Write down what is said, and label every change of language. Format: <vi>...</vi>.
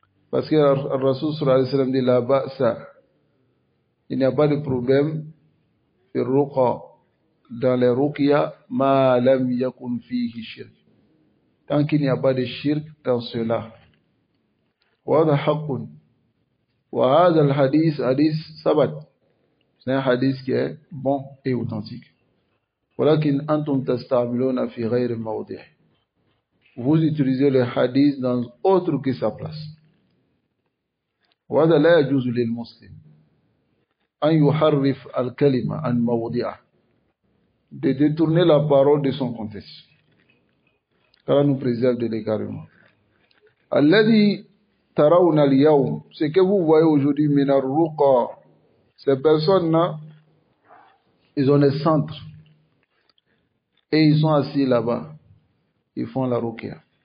<fr>Parce que le Rasul sallallahu alayhi wa sallam dit là-bas, ça, il n'y a pas de problème dans les ruqya</fr> <ar>ma lam yakun fihi shirk.</ar> <fr>Tant qu'il n'y a pas de shirk dans cela.</fr> <ar>وهذا حق وهذا الحديث حديث ثبت.</ar> <fr>C'est un hadith qui est bon et authentique.</fr> <ar>ولكن أنتم تستعملون في غير موضع.</ar> <fr>Vous utilisez le hadith dans autre que sa place.</fr> <ar>وهذا لا يجوز للمسلم أن يحرف الكلمة عن موضعه.</ar> <fr>De détourner la parole de son contexte. Car nous préserve de l'égarement.</fr> <ar>الذي ترون اليوم,</ar> <fr>ce que vous voyez aujourd'hui,</fr> <ar>من الرقى,</ar> <fr>ces personnes-là, ils ont des centres et ils sont assis là-bas, ils font la ruqya.</fr>